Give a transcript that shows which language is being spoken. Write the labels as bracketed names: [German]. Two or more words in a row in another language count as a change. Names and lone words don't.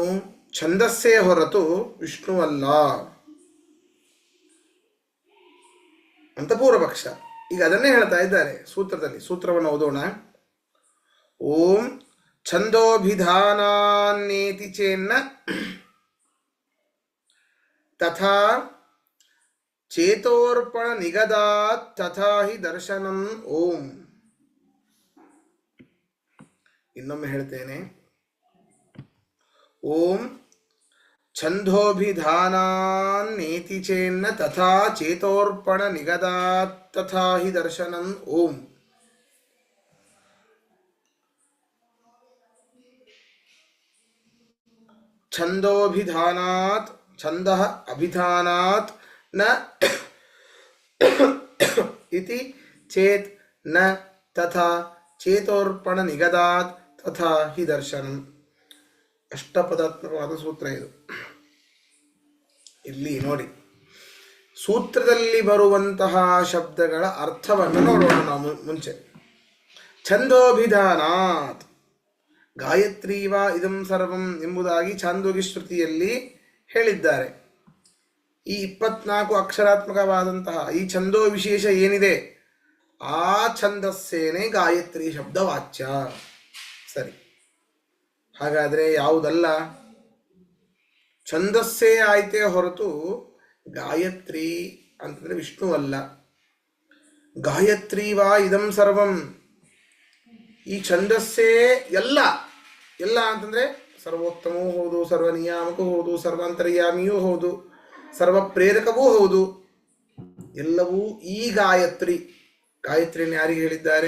[Kannada] ಛಂದಸ್ಸೇ ಹೊರತು ವಿಷ್ಣುವಲ್ಲ ಅಂತ ಪೂರ್ವಪಕ್ಷ. ಈಗ ಅದನ್ನೇ ಹೇಳ್ತಾ ಇದ್ದಾರೆ ಸೂತ್ರದಲ್ಲಿ. ಸೂತ್ರವನ್ನು ಓದೋಣ. [Sanskrit] ಓಂ ಛಂದೋಭಿಧಾನೇತಿ ಚೇನ್ನ ತಥಾ ಚೇತೋರ್ಪಣ ನಿಗದಾತ್ ತಥಾ ಹಿ ದರ್ಶನಂ ಓಂ. [Kannada] ಇನ್ನೊಮ್ಮೆ ಹೇಳ್ತೇನೆ. [Sanskrit] ಓಂ ಛಂದೋಭಿಧಾನೇತಿ ಚೇನ್ನ ತಥಾ ಚೇತೋರ್ಪಣ ನಿಗದಾತ್ ತಥಾ ಹಿ ದರ್ಶನಂ ಓಂ. ಛಂದೋಭಿಧಾನಾತ್, ಛಂದಃ ಅಭಿಧಾನಾತ್ ನ ಇತಿ ಚೇತ್ ನ ತಥಾ ಚೇತೋರ್ಪಣ ನಿಗದಾತ್ ತಥಾ ಹಿ ದರ್ಶನಂ. [Kannada] ಅಷ್ಟಪದಾತ್ಮಕವಾದ ಸೂತ್ರ ಇದು. ಇಲ್ಲಿ ನೋಡಿ, ಸೂತ್ರದಲ್ಲಿ ಬರುವಂತಹ ಶಬ್ದಗಳ ಅರ್ಥವನ್ನು ನೋಡೋಣ ನಾವು ಮುಂಚೆ. ಛಂದೋಭಿಧಾನಾತ್, [Sanskrit] ಗಾಯತ್ರಿ ವಾ ಇದಂ ಸರ್ವಂ [Kannada] ಎಂಬುದಾಗಿ ಛಾಂದೋಗ್ಯ ಶ್ರುತಿಯಲ್ಲಿ ಹೇಳಿದ್ದಾರೆ. ಈ 24 ಅಕ್ಷರಾತ್ಮಕವಾದಂತಹ ಈ ಛಂದೋ ವಿಶೇಷ ಏನಿದೆ ಆ ಛಂದಸ್ಸೇನೆ ಗಾಯತ್ರಿ ಶಬ್ದ ವಾಚ್ಯ. ಸರಿ, ಹಾಗಾದರೆ ಯಾವುದಲ್ಲ? ಛಂದಸ್ಸೇ ಆಯ್ತೇ ಹೊರತು ಗಾಯತ್ರಿ ಅಂತಂದರೆ ವಿಷ್ಣುವಲ್ಲ. [Sanskrit] ಗಾಯತ್ರಿ ವಾ ಇದಂ ಸರ್ವಂ, [Kannada] ಈ ಛಂದಸ್ಸೇ ಎಲ್ಲ. ಎಲ್ಲ ಅಂತಂದರೆ ಸರ್ವೋತ್ತಮವೂ ಹೌದು, ಸರ್ವನಿಯಾಮಕವೂ ಹೌದು, ಸರ್ವಾಂತರ್ಯಾಮಿಯೂ ಹೌದು, ಸರ್ವ ಪ್ರೇರಕವೂ ಹೌದು. ಎಲ್ಲವೂ ಈ ಗಾಯತ್ರಿ. ಗಾಯತ್ರಿಯನ್ನು ಯಾರಿಗೆ ಹೇಳಿದ್ದಾರೆ?